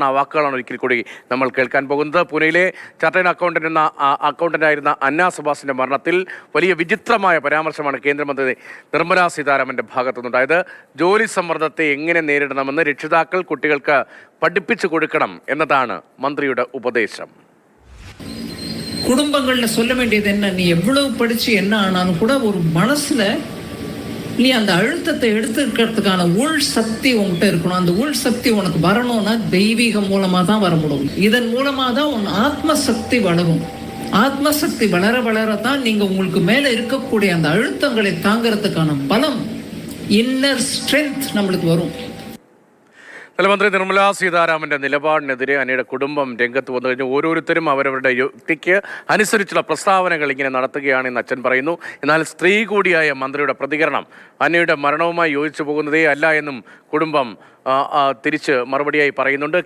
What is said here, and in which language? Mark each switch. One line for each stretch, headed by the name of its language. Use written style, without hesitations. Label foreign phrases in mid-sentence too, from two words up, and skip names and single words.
Malayalam: ആ വാക്കുകളാണ് ഒരിക്കൽ കൂടി നമ്മൾ കേൾക്കാൻ പോകുന്നത്. പൂനെയിലെ ചാർട്ടേഡ് അക്കൗണ്ടന്റായിരുന്ന അന്ന സബാസിന്റെ മരണത്തിൽ വലിയ വിചിത്രമായ പരാമർശമാണ് കേന്ദ്രമന്ത്രി നിർമ്മലാ സീതാരാമന്റെ ഭാഗത്തുനിന്നുണ്ടായത്. ജോലി സമ്മർദ്ദത്തെ എങ്ങനെ നേരിടണമെന്ന് രക്ഷിതാക്കൾ കുട്ടികൾക്ക് പഠിപ്പിച്ചു കൊടുക്കണം എന്നതാണ് മന്ത്രിയുടെ ഉപദേശം.
Tamil: குடும்பங்கள்ல சொல்ல வேண்டியது என்ன, நீ எவ்வளவு படிச்சு என்ன ஆனாலும் கூட ஒரு மனசுல நீ அந்த அழுத்தத்தை எடுத்துக்கிறதுக்கான உள் சக்தி உங்ககிட்ட இருக்கணும். அந்த உள் சக்தி உனக்கு வரணும்னா தெய்வீகம் மூலமா தான் வர முடியும். இதன் மூலமா தான் உன் ஆத்ம சக்தி வளரும். ஆத்ம சக்தி வளர வளரத்தான் நீங்க உங்களுக்கு மேல இருக்கக்கூடிய அந்த அழுத்தங்களை தாங்கிறதுக்கான பலம்,
English: inner strength
Tamil: நம்மளுக்கு வரும்.
Malayalam: ധനമന്ത്രി നിർമ്മലാ സീതാരാമന്റെ നിലപാടിനെതിരെ അന്നയുടെ കുടുംബം രംഗത്ത് വന്നു കഴിഞ്ഞു. ഓരോരുത്തരും അവരവരുടെ യുക്തിക്ക് അനുസരിച്ചുള്ള പ്രസ്താവനകൾ ഇങ്ങനെ നടത്തുകയാണെന്ന് അച്ഛൻ പറയുന്നു. എന്നാൽ സ്ത്രീ കൂടിയായ മന്ത്രിയുടെ പ്രതികരണം അന്നയുടെ മരണവുമായി യോജിച്ചു പോകുന്നതേ അല്ല എന്നും കുടുംബം തിരിച്ച് മറുപടിയായി പറയുന്നുണ്ട്.